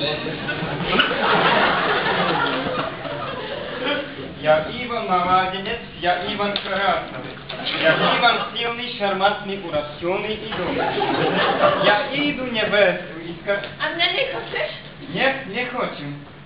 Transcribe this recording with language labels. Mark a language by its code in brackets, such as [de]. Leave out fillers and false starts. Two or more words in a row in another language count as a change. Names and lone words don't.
[ru] Я Иван Молодец, я Иван Красный. Я Иван сильный, шармантный, урожденный и добрый. Я иду невесту искать. [pl] A mnie nie chcesz? [ru] Нет, не хочу.